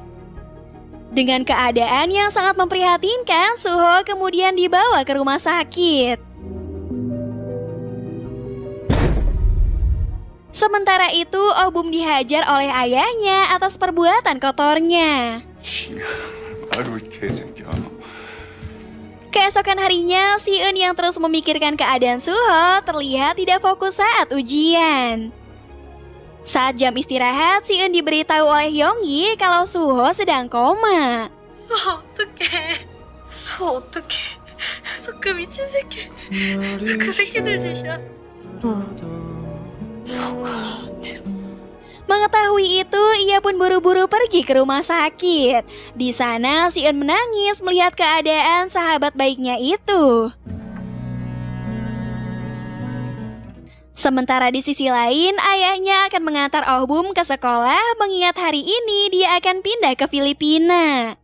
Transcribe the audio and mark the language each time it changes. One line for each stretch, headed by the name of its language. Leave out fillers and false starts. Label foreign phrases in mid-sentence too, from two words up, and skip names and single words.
Indonesian: Dengan keadaan yang sangat memprihatinkan, Suho kemudian dibawa ke rumah sakit. Sementara itu, Oh Bum dihajar oleh ayahnya atas perbuatan kotornya.
Korean: 아루 이 개새끼야.
Indonesian: Keesokan harinya, Si-eun yang terus memikirkan keadaan Suho terlihat tidak fokus saat ujian. Saat jam istirahat, Si-eun diberitahu oleh Yong-yi kalau Suho sedang koma.
Korean: 어떡해. 어떡해. 그 미친 새끼. 그 새끼들 짓이야.
Indonesian: Mengetahui itu, ia pun buru-buru pergi ke rumah sakit. Di sana, Si-eun menangis melihat keadaan sahabat baiknya itu. Sementara di sisi lain, ayahnya akan mengantar Oh Bum ke sekolah mengingat hari ini dia akan pindah ke Filipina.